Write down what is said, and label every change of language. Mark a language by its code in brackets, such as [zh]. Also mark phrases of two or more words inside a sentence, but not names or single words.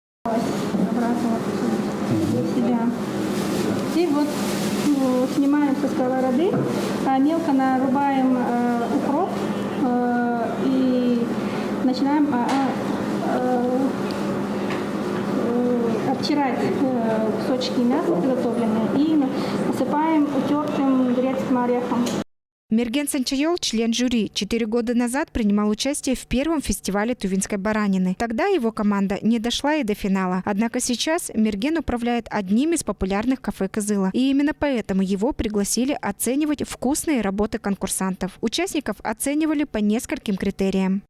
[ru] И вот снимаем со сковороды, мелко нарубаем укроп и начинаем обтирать кусочки мяса приготовленные и посыпаем утертым грецким орехом. Мерген Санчайол, член жюри, 4 года назад принимал участие в первом фестивале тувинской баранины. Тогда его команда не дошла и до финала. Однако сейчас Мерген управляет одним из популярных кафе Кызыла. И именно поэтому его пригласили оценивать вкусные работы конкурсантов. Участников оценивали по нескольким критериям.